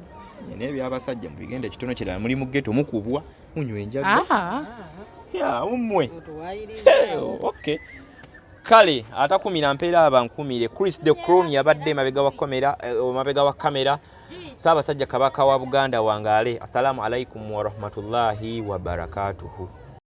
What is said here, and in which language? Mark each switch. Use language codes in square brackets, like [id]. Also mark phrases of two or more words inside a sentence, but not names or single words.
[lg] naye byabasajja mubigenda kitono kirala muli mu ghetto mukubwa munywa enjaga umwe. Okay. Kale atakumira mpeera abankumire Chris the Crown yabadde mabega wa kamera Ssaabasajja Kabaka wa Buganda wangaale. [ar] السلام عليكم ورحمة الله وبركاته.